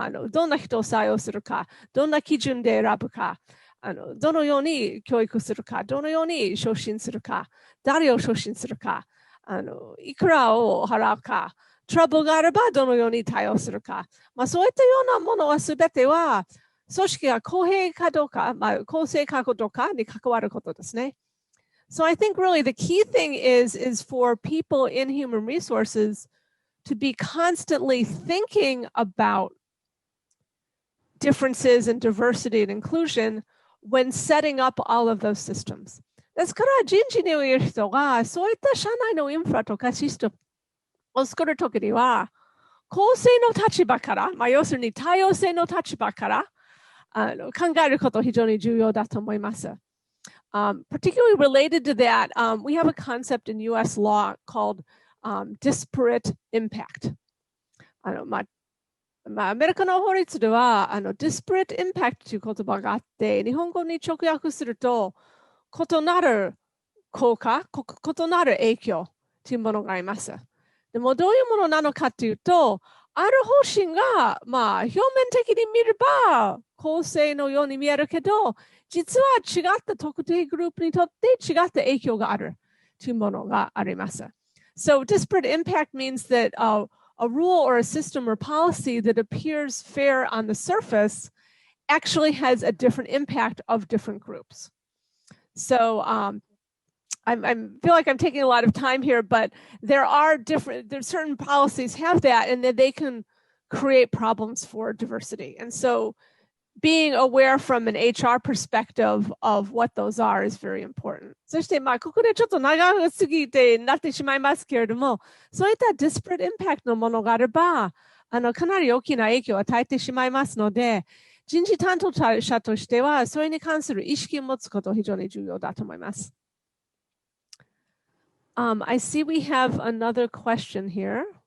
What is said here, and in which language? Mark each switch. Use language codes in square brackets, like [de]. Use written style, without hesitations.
[ja] どんな人を採用するか、どんな基準で選ぶか、どのように教育するか、どのように昇進するか、誰を昇進するか、いくらを払うか、トラブルがあればどのように対応するか、そういったようなものはすべては組織が公平かどうか、公正かどうかに関わることですね。 [en] So I think really the key thing is for people in human resources to be constantly thinking about differences and diversity and inclusion when setting up all of those systems. [ja] ですから人事にいる人がそういった社内のインフラとかシステムを作るときには公正の立場から、要するに多様性の立場から考えること非常に重要だと思います。 [en] Particularly related to that, we have a concept in U.S. law called disparate impact. [ja] アメリカの法律ではdisparate impact という言葉があって、日本語に直訳すると異なる効果、異なる影響というものがあります。でもどういうものなのかというと、ある方針が、表面的に見れば公正のように見えるけど、実は違った特定グループにとって違った影響があるというものがあります。 [en] So disparate impact means that a rule or a system or policy that appears fair on the surface actually has a different impact of different groups. So I feel like I'm taking a lot of time here, but there's certain policies have that, and that they can create problems for diversity. And so being aware from an HR perspective of what those are is very important. [ja] そして、ここでちょっと長すぎてなってしまいますけれども、そういった disparate impact のものがあれば、かなり大きな影響を与えてしまいますので、人事担当者としては、それに関する意識を持つことが非常に重要だと思います。 [en] I see we have another question here.